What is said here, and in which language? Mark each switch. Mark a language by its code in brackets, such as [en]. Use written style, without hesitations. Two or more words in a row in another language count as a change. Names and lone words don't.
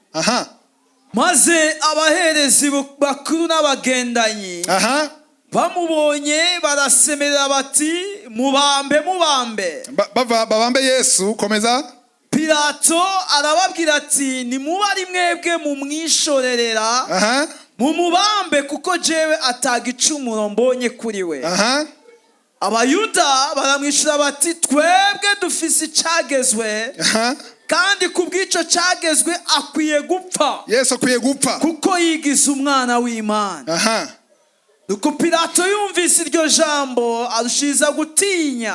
[rn] Maze abaherezi bakuru n'abagendanyi bamubonye barasemerera bati mubambe. Babambe Yesu. Komeza. Pilato arababwira ati nimuba ari mwebwe mumwishorerera mumubambe kuko jewe atagicumuro mbonye kuri we. Abayuda baramwishura bati twebwe dufise icagezwe kandi kubw'ico cagezwe akwiye gupfa. Yesu akwiye gupfa kuko yigize umwana w'Imana. Nuko Pilato yumvise iryo jambo arushiza gutinya.